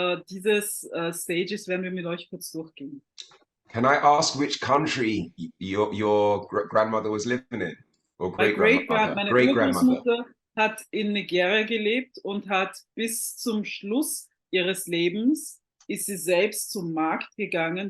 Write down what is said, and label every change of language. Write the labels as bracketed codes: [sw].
[de] Dieses Stages werden wir mit euch kurz durchgehen. [en] can I ask which country your grandmother was living in? Or great grandmother? [de] Meine [en] Great grandmother. [de] Urgroßmutter hat in Nigeria gelebt und hat bis zum Schluss ihres Lebens ist sie selbst zum Markt gegangen.